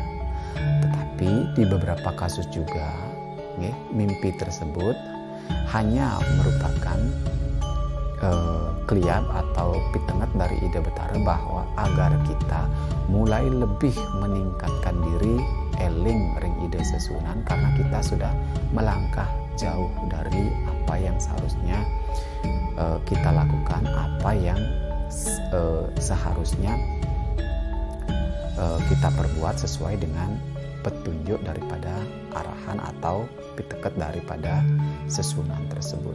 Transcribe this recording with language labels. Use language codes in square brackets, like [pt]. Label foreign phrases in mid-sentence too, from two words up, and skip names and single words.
[id] Tetapi di beberapa kasus juga mimpi tersebut hanya merupakan kliat atau pitenget dari ide betara bahwa agar kita mulai lebih meningkatkan diri [ban] eling ring ide sesunan, [id] karena kita sudah melangkah jauh dari apa yang seharusnya kita lakukan, apa yang seharusnya kita perbuat sesuai dengan petunjuk daripada arahan atau piteget daripada sesunan tersebut.